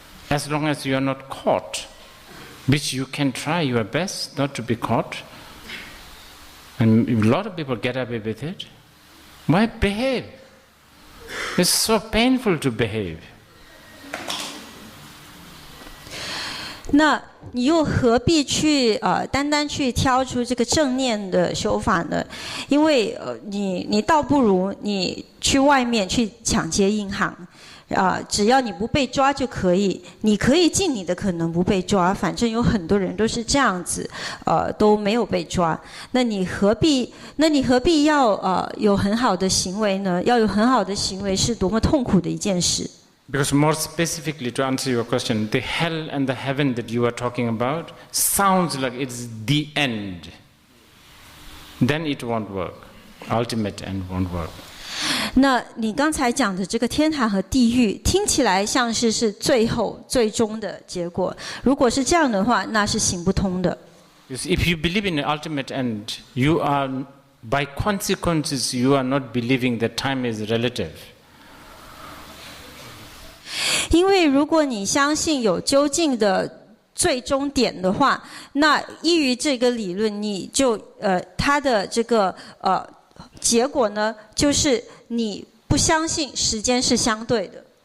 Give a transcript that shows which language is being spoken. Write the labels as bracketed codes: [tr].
[en] As long as you are not caught, which you can try your best not to be caught. And a lot of people get away with it. Why behave? It's so painful to behave. [zh] 那你又何必去单单去挑出这个正念的修法呢？因为你倒不如你去外面去抢劫银行，只要你不被抓就可以，你可以尽你的可能不被抓，反正有很多人都是这样子，都没有被抓。那你何必要有很好的行为呢？要有很好的行为是多么痛苦的一件事。 [en] Because more specifically, to answer your question, the hell and the heaven that you are talking about sounds like it's the end. Then it won't work. Ultimate end won't work. [zh] 那你刚才讲的这个天堂和地狱，听起来像是最终的结果。如果是这样的话，那是行不通的。 [en] If you believe in the ultimate end, you are, by consequences, you are not believing that time is relative. [zh] 因为如果你相信有究竟的最终点的话，那依于这个理论，你就它的这个结果呢，就是你不相信时间是相对的。